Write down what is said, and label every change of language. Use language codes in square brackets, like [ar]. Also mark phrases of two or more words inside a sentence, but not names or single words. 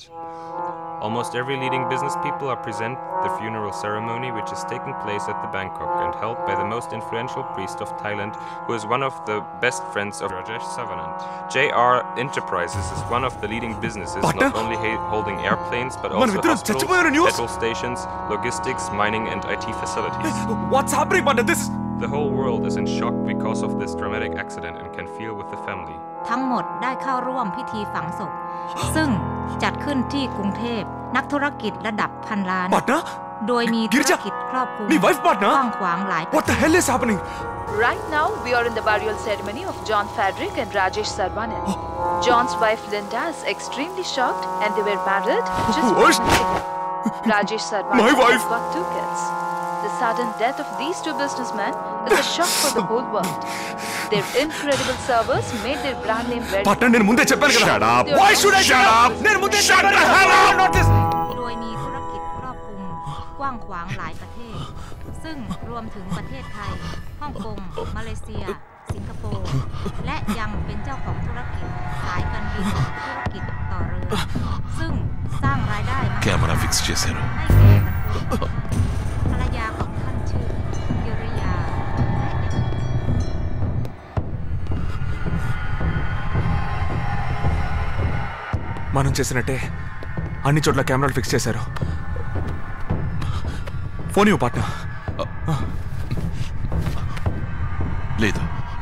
[en] Almost every leading business people are present at the funeral ceremony, which is taking place at the Bangkok and held by the most influential priest of Thailand, who is one of the best friends of Rajesh Savanant. JR Enterprises is one of the leading businesses, not only holding airplanes, but also hospitals, petrol stations, logistics, mining and IT facilities. What's happening, partner? The whole world is in shock because of this dramatic accident and can feel with the family. [th] ทั้งหมดได้เข้าร่วมพิธีฝังศพซึ่งจัดขึ้นที่กรุงเทพนักธุรกิจระดับพันล้านโดยมีธุรกิจครอบคลุมกว้างขวางหลาย [en] What the hell is happening? Right now we are in the burial ceremony of John Frederick and Rajesh Sarvanan. John's wife Linda is extremely shocked and they were married just 1 week ago. Rajesh Sarvanan has got 2 kids. The sudden death of these 2 businessmen is a shock for the whole world. Their incredible service made their brand name very. Partner, [te] నేను ముందే చెప్పాను కదా. [en] Shut up. Why should I shut up? [te] నేను ముందే చెప్పాను కదా. [th] โดยมีธุรกิจครอบคลุมกว้างขวางหลายประเทศซึ่งรวมถึงประเทศไทยฮ่องกงมาเลเซียสิงคโปร์และยังเป็นเจ้าของธุรกิจสายการบินธุรกิจต่อเรือซึ่งสร้างรายได้มา [te] కెమెరా ఫిక్స్ చేశారు. [th] ให้แก่ภรรยาของท่านชื่อกิริยาและเด็ก [te] మనం చేసినట్టే అన్ని చోట్ల కెమెరాలు ఫిక్స్ చేశారు. ఫోన్ ఇవ్వు పార్ట్నర్. లేదు.